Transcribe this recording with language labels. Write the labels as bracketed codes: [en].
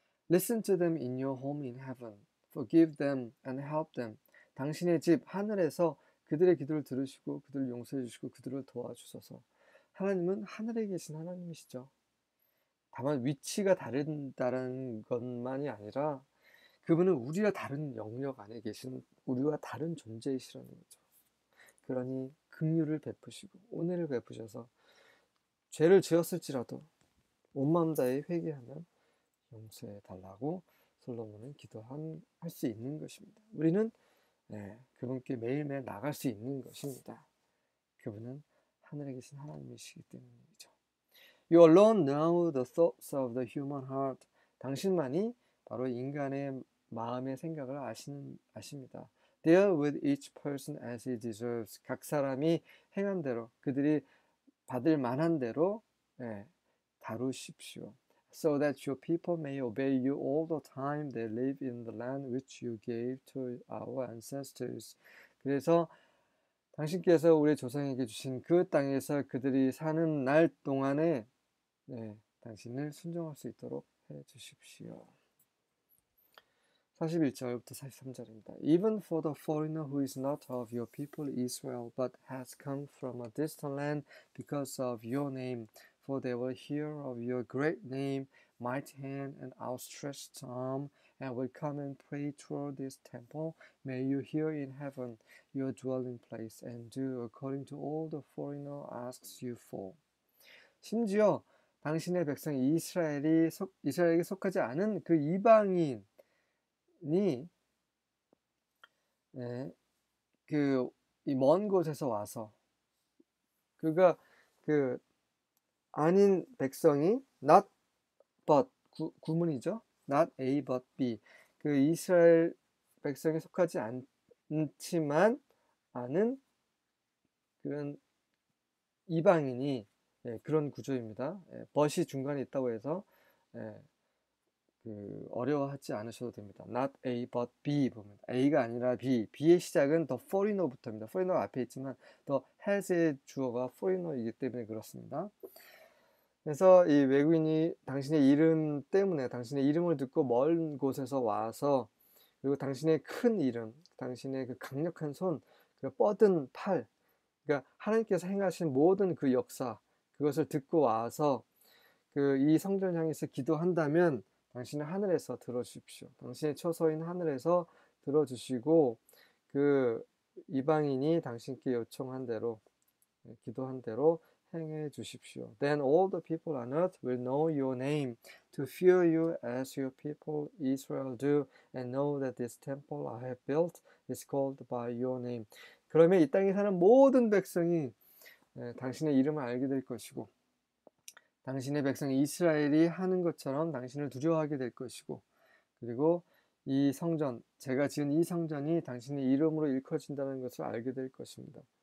[en] Listen to them in your home in heaven. Forgive them and help them. [ko] 당신의 집 하늘에서 그들의 기도를 들으시고 그들을 용서해 주시고 그들을 도와주소서. 하나님은 하늘에 계신 하나님이시죠. 다만 위치가 다른다는 것만이 아니라 그분은 우리와 다른 영역 안에 계신 우리와 다른 존재이시라는 거죠. 그러니 긍휼을 베푸시고 은혜를 베푸셔서 죄를 지었을지라도 온 마음 다해 회개하면 용서해 달라고 솔로몬은 기도할 수 있는 것입니다. 우리는 그분께 매일매일 나갈 수 있는 것입니다. 그분은 하늘에 계신 하나님이시기 때문이죠. [en] You alone know the thoughts of the human heart. [ko] 당신만이 바로 인간의 마음의 생각을 아십니다. [en] Deal with each person as he deserves. [ko] 각 사람이 행한 대로 그들이 받을 만한 대로 다루십시오. [en] So that your people may obey you all the time they live in the land which you gave to our ancestors. [ko] 그래서 당신께서 우리 조상에게 주신 그 땅에서 그들이 사는 날 동안에 당신을 순종할 수 있도록 해 주십시오. 41절부터 43절입니다. [en] Even for the foreigner who is not of your people Israel, but has come from a distant land because of your name, for they will hear of your great name, mighty hand, and outstretched arm, and will come and pray toward this temple. May you hear in heaven your dwelling place, and do according to all the foreigner asks you for. [ko] 심지어 당신의 백성 이스라엘에게 속하지 않은 그 이방인이 그 이 먼 곳에서 와서 그가 그 아닌 백성이 not but 구문이죠. [en] not A but B. [ko] 그 이스라엘 백성에 속하지 않지만 않은 그런 이방인이 그런 구조입니다. but이 중간에 있다고 해서 어려워하지 않으셔도 됩니다. [en] Not A but B [ko] 보면 A가 아니라 B, B의 시작은 the foreigner부터입니다. foreigner 앞에 있지만 the has의 주어가 foreigner이기 때문에 그렇습니다. 그래서 이 외국인이 당신의 이름 때문에 당신의 이름을 듣고 먼 곳에서 와서 그리고 당신의 큰 이름, 당신의 그 강력한 손, 그 뻗은 팔, 그러니까 하나님께서 행하신 모든 그 역사 그것을 듣고 와서 이 성전을 향해서 기도한다면 당신은 하늘에서 들어주십시오. 당신의 처소인 하늘에서 들어주시고 그 이방인이 당신께 요청한 대로 기도한 대로 행해 주십시오. [en] Then all the people on earth will know your name, to fear you as your people Israel do, and know that this temple I have built is called by your name. [ko] 그러면 이 땅에 사는 모든 백성이 당신의 이름을 알게 될 것이고 당신의 백성 이스라엘이 하는 것처럼 당신을 두려워하게 될 것이고 그리고 이 성전, 제가 지은 이 성전이 당신의 이름으로 일컬어진다는 것을 알게 될 것입니다.